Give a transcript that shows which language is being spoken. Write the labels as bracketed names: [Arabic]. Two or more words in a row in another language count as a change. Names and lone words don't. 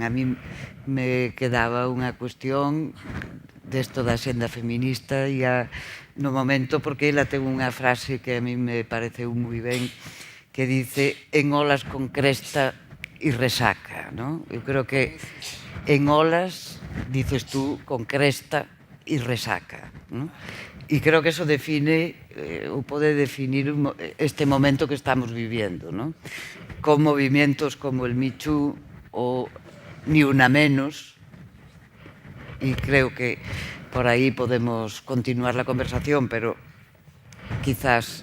[Galician] A mí me quedaba unha cuestión desto da xenda feminista e no momento, porque ela ten unha frase que a mí me pareceu moi ben, que dice en olas con cresta e resaca, ¿no? Eu creo que en olas, dices tú, con cresta e resaca, ¿no? E creo que eso define, ou pode definir este momento que estamos viviendo, ¿no? [Spanish] Con movimientos como el Me Too o Ni Una Menos, y creo que por ahí podemos continuar la conversación, pero quizás...